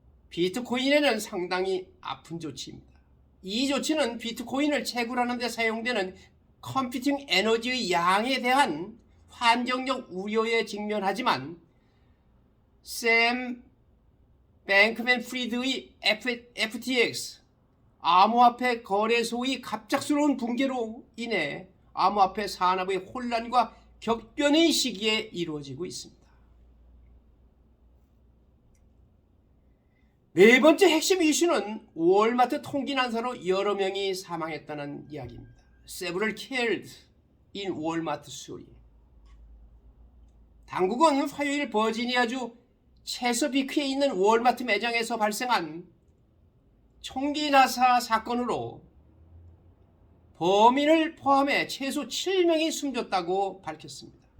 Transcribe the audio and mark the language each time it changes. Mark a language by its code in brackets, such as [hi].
[ko] 비트코인에는 상당히 아픈 조치입니다. 이 조치는 비트코인을 채굴하는 데 사용되는 컴퓨팅 에너지의 양에 대한 환경적 우려에 직면하지만 샘 뱅크맨 프리드의 FTX 암호화폐 거래소의 갑작스러운 붕괴로 인해 암호화폐 산업의 혼란과 격변의 시기에 이루어지고 있습니다. 네 번째 핵심 이슈는 월마트 총기 난사로 여러 명이 사망했다는 이야기입니다. [en] Several killed in Walmart shooting. [ko] 당국은 화요일 버지니아주 체서피크에 있는 월마트 매장에서 발생한 총기 난사 사건으로 범인을 포함해 최소 7명이 숨졌다고 밝혔습니다.